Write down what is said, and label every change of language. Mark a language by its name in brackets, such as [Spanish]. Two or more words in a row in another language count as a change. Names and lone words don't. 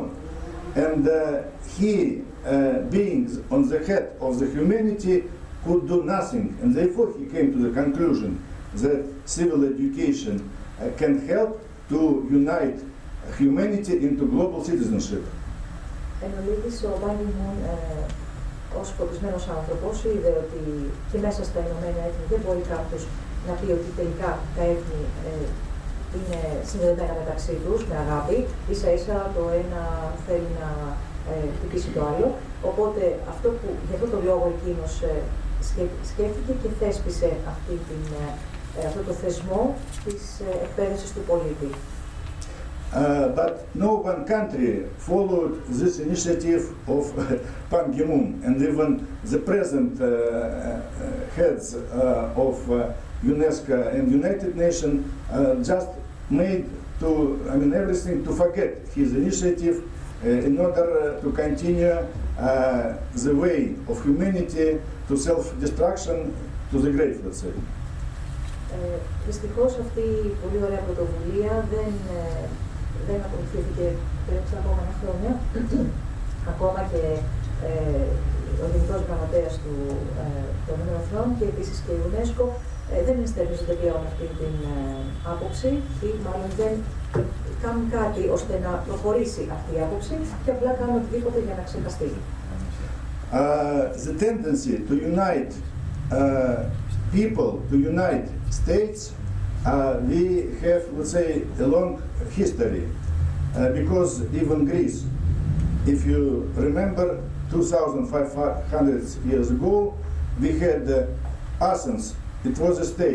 [English] And he, being on the head of the humanity, could do nothing. And therefore he came to the conclusion that civil education can help to unite humanity into global citizenship. [Greek] Εν ολίγης, ο Ban Ki-moon, ως φωτισμένος άνθρωπος, είδε ότι και μέσα στα Ηνωμένα Έθνη δεν μπορεί κάποιος να πει ότι τελικά τα έθνη είναι συνδεδεμένα μεταξύ τους με αγάπη, ίσα ίσα το ένα θέλει να χτυπήσει το άλλο. Οπότε γι' αυτό το λόγο εκείνος σκέφτηκε και θέσπισε αυτό το θεσμό της εκπαίδευσης του πολίτη. [English] But no one country followed this initiative of Ban Ki-moon, and even the present heads of UNESCO and United Nations just made everything to forget his initiative in order to continue the way of humanity to self-destruction to the grave, let's say. [Greek] Δυστυχώς αυτή η πολύ ωραία πρωτοβουλία δεν ακολουθήθηκε περίπου στα επόμενα χρόνια. Ακόμα και ο Γενικός Γραμματέας των ΗΠΑ και επίσης και η UNESCO δεν ενστερνίζονται πλέον αυτή την άποψη ή μάλλον δεν κάνουν κάτι ώστε να προχωρήσει αυτή η άποψη και απλά κάνουν οτιδήποτε για να ξεχαστεί. [English] The tendency to unite people, to unite states, we have, let's say, a long history. Because even Greece, if you remember, 2,500 years ago, we had Athens, it was a state.